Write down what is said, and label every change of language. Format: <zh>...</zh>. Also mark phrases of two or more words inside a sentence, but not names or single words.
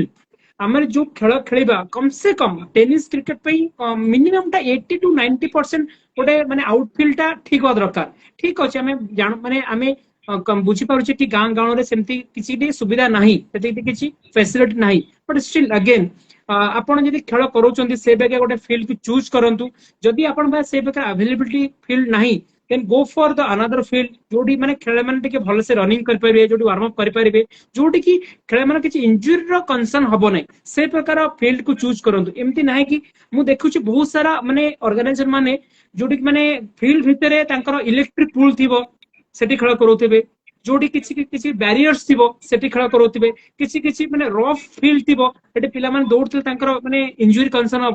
<or>ଆମେ ଯୋଉ ଖେଳ ଖେଳିବା କମ ସେ କମ</or> <en>tennis cricket</en> <or>ପାଇଁ ମିନିମମ ଟା 80-90% ଗୋଟେ ମାନେ ଆଉଟଫିଲ୍ଡ ଟା ଠିକ ହବା ଦରକାର। ଠିକ ଅଛି, ଆମେ ମାନେ ଆମେ ବୁଝିପାରୁଛେ କି ଗାଁ ଗାଁରେ ସେମିତି କିଛି ସୁବିଧା ନାହିଁ, ସେତିକି କିଛି ଫ୍ୟାସିଲିଟି ନାହିଁ,</or> <en>but still again</en> <or>ଆପଣ ଯଦି ଖେଳ କରୁଛନ୍ତି ସେ ବାଗିଆ ଗୋଟେ</or> <en>field choose</en> <or>କରନ୍ତୁ। ଯଦି ଆପଣଙ୍କ ପାଖେ ସେ ପ୍ରକାର</or> <en>availability field</en> <or>ନାହିଁ,</or> <en>then go for the another field</en> <or>ଯୋଉଠି ମାନେ ଖେଳ ମାନେ ଟିକେ ଭଲସେ ରନିଂ କରିପାରିବେ, ଯୋଉଠି</or> <en>warm up</en> <or>କରିପାରିବେ, ଯୋଉଠି କି ଖେଳ ମାନେ କିଛି ଇଞ୍ଜୁରିର କନସର୍ନ ହବ ନାହିଁ, ସେ ପ୍ରକାର ଫିଲ୍ଡ କୁ ଚୁଜ୍ କରନ୍ତୁ। ଏମିତି ନାହିଁ କି ମୁଁ ଦେଖୁଛି ବହୁତ ସାରା ମାନେ ଅର୍ଗାନାଇଜର ମାନେ ଯୋଉଠି ମାନେ ଫିଲ୍ଡ ଭିତରେ ତାଙ୍କର</or> <en>electric pole</en> <or>ଥିବ ସେଠି ଖେଳ କରୁଥିବେ, ଯୋଉଠି କିଛି କିଛି ବ୍ୟାରିୟର୍ସ ଥିବ ସେଠି ଖେଳ କରୁଥିବେ, କିଛି କିଛି ମାନେ</or> <en>rough field</en> <or>ଥିବ ସେଠି ପିଲାମାନେ ଦୌଡୁଥିବେ, ତାଙ୍କର ମାନେ</or> <en>injury concern</en> <or>ହବ।</or>